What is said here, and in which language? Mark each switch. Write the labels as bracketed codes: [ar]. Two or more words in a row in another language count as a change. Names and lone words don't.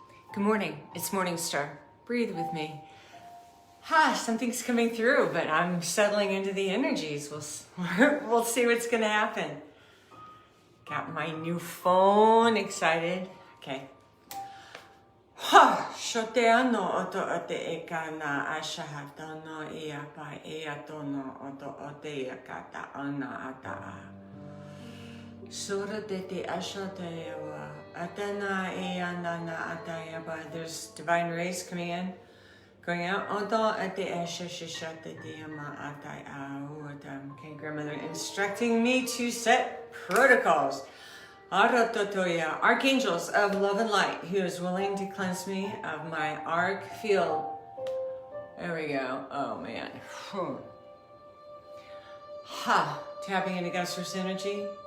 [en] Good morning, it's Morningstar. Breathe with me. Something's coming through, but I'm settling into the energies. We'll see what's gonna happen. Got my new phone, excited. Okay. Shote ano oto ote eka na ashahata no ia pa ea tono oto ote yakata ana ata. Sura dete ashatewa atana eandana atayaba. There's divine rays coming in, going out. Oto ate ashashashate diama atay. Okay, grandmother instructing me to set protocols. Aratotoya, archangels of love and light, who is willing to cleanse me of my arc field. There we go. Oh man. Tapping into Gusser's energy.